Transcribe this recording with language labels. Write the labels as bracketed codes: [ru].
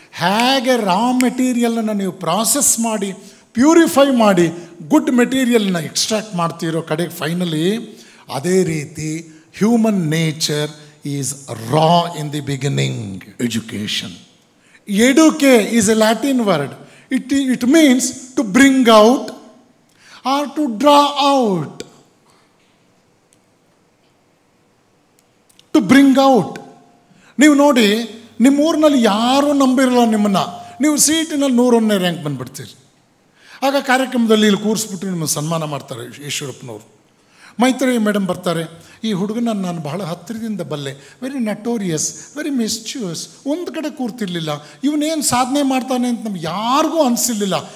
[kn] ಹೇಗೆ ರಾ ಮೆಟೀರಿಯಲನ್ನು ನೀವು ಪ್ರಾಸೆಸ್ ಮಾಡಿ ಪ್ಯೂರಿಫೈ ಮಾಡಿ ಗುಡ್ ಮೆಟೀರಿಯಲ್ನ ಎಕ್ಸ್ಟ್ರಾಕ್ಟ್ ಮಾಡ್ತೀರೋ ಕಡೆಗೆ ಫೈನಲಿ, ಅದೇ ರೀತಿ [en] human nature is raw in the beginning. Education. Eduque is a Latin word. It means to bring out or to draw out. To bring out. [kn] ನೀವು ನೋಡಿ, ನಿಮ್ಮ ಊರಿನಲ್ಲಿ ಯಾರೂ ನಂಬಿರಲ್ಲ ನಿಮ್ಮನ್ನು. ನೀವು ಸೀಟಿನಲ್ಲಿ 101ನೇ ರ್ಯಾಂಕ್ ಬಂದುಬಿಡ್ತೀರಿ. ಆಗ ಕಾರ್ಯಕ್ರಮದಲ್ಲಿ ಇಲ್ಲಿ ಕೂರಿಸ್ಬಿಟ್ಟು ನಿಮ್ಮನ್ನು ಸನ್ಮಾನ ಮಾಡ್ತಾರೆ ಈಶ್ವರಪ್ಪನವರು. ಮೈತ್ರೇಯಿ ಮೇಡಮ್ ಬರ್ತಾರೆ, ಈ ಹುಡುಗನನ್ನು ನಾನು ಬಹಳ ಹತ್ತಿರದಿಂದ ಬಲ್ಲೆ, [en] very notorious, very mischievous, [kn] ಒಂದು ಕಡೆ ಕೂರ್ತಿರ್ಲಿಲ್ಲ, ಇವನೇನು ಸಾಧನೆ ಮಾಡ್ತಾನೆ ಅಂತ ನಮ್ಗೆ ಯಾರಿಗೂ ಅನಿಸಿರ್ಲಿಲ್ಲ.